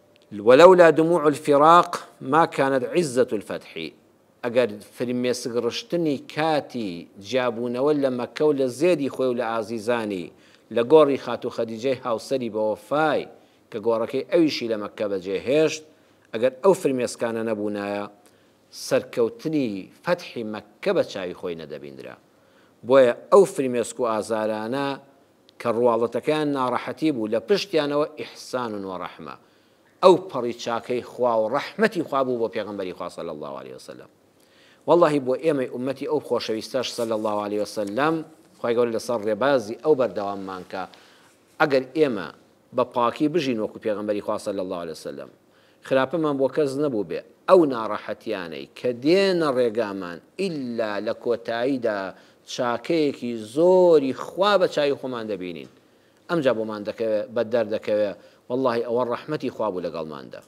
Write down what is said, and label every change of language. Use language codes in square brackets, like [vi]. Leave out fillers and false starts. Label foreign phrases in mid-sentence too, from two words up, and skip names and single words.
[ar] ولولا دموع الفراق ما كانت عزة الفتح. [ckb] ئەگەر فرمێسک ڕشتنی کاتی جیابوونەوە لە مەککە و لە زێدی خۆی و لە ئازیزانی لە گۆڕی خاتو خەدیجەی هاوسەری بە وەفای کە گۆڕەکەی ئەویشی لە مەککە بەجێهێشت، ئەگەر ئەو فرمێسکانە نەبوونایە سەرکەوتنی فەتحی مەککە بە چاوی خۆی نەدەبیندرا. بۆیە ئەو فرمێسک و ئازارانە کە ڕواڵەتەکان ناڕەحەتی بوو لە پشتیانەوە ئیحسان و ڕەحمە، ئەو پەڕی چاکەی خوا و ڕەحمەتی خوا بوو بۆ پێغەمبەری خوا [ar] صلی الله عليه وسلم. [ckb] والله بۆ ئێمەی ئومەتی ئەو خۆشەویستەش [ar] صلی الله عليه وسلم [ckb] خوای گەورە لەسەر ڕێبازی ئەو بەردەواممان کە ئەگەر ئێمە بە پاکی بژین وەکو پێغەمبەری خوا [ar] صلی الله عليه وسلم، [ckb] خراپەمان بۆ کەس نەبوو بێ ئەو ناڕەحەتیانەی کە دێنە ڕێگامان ئیلا لە کۆتاییدا چاکەیەکی زۆری خوا بە چاوی خۆمان دەبینین، ئەمجا بۆمان دەکەوێت بە دەردەکەوێت والله ئەوە ڕەحمەتی خوا بوو لەگەڵماندا.